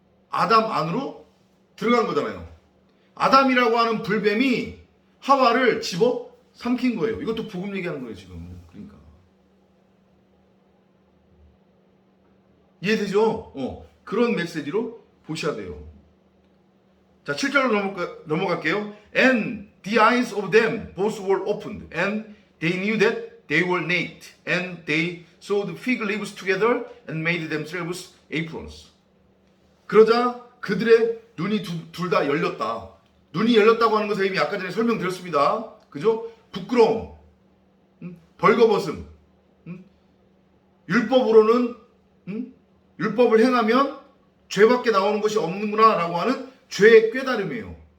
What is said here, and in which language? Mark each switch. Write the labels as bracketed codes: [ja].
[ko] 아담 안으로 들어간 거잖아요. 아담이라고 하는 불뱀이 하와를 집어 삼킨 거예요. 이것도 복음 얘기하는 거예요, 지금. 그러니까. 이해되죠? 그런 메시지로 보셔야 돼요. 자, 7절로 넘어갈게요. [en] And the eyes of them both were opened, and they knew that they were naked, and they sewed fig leaves together and made themselves aprons. [ko] 그러자 그들의 눈이 둘 다 열렸다. 눈이 열렸다고 하는 것의 의미 아까 전에 설명드렸습니다. 그죠? 부끄러움, 벌거벗음, 율법으로는 율법을 행하면 죄밖에 나오는 것이 없는구나 라고 하는 죄의 깨달음이에요.